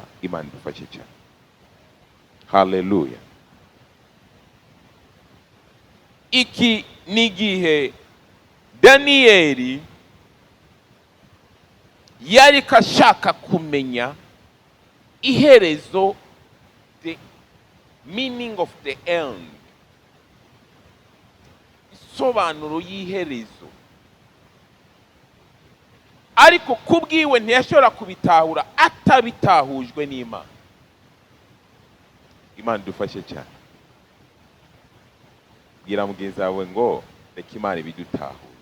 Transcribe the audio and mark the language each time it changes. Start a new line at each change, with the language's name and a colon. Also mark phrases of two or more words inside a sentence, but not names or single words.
Kinyarwanda: Imana idufashe cyane. Haleluya. Iki ni igihe Daniyeli yari kashaka kumenya iherezo,
English: the meaning of the end,
Kinyarwanda: isobanuro y'iherezo. Ariko kubwiwe ntiyashobora kubitahura atabitahujwe n'Imana. Imana idufashe cyane. Bwira mugenzi wawe ngo reka Imana ibidutahuze.